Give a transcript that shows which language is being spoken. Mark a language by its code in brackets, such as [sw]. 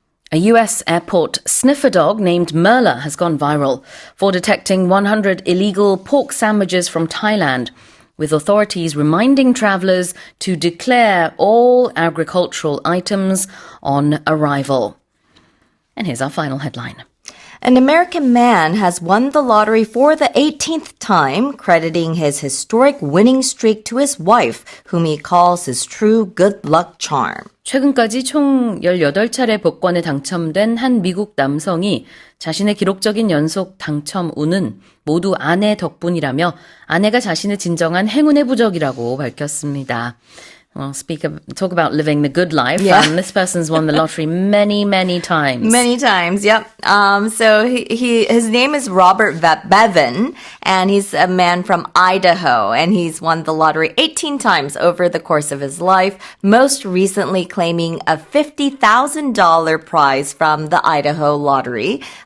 [en] A US airport sniffer dog named Merla has gone viral for detecting 100 illegal pork sandwiches from Thailand, with authorities reminding travelers to declare all agricultural items on arrival. And here's our final headline. An American man has won the lottery for the 18th time, crediting his historic winning streak to his wife, whom he calls his true good luck charm. [ko] 최근까지 총 18차례 복권에 당첨된 한 미국 남성이 자신의 기록적인 연속 당첨 운은 모두 아내 덕분이라며 아내가 자신의 진정한 행운의 부적이라고 밝혔습니다. [en] Well, talk about living the good life. Yeah. This person's won the lottery many, many times. Many times, yep. So his name is Robert Bevan, and he's a man from Idaho, and he's won the lottery 18 times over the course of his life, most recently claiming a $50,000 prize from the Idaho lottery.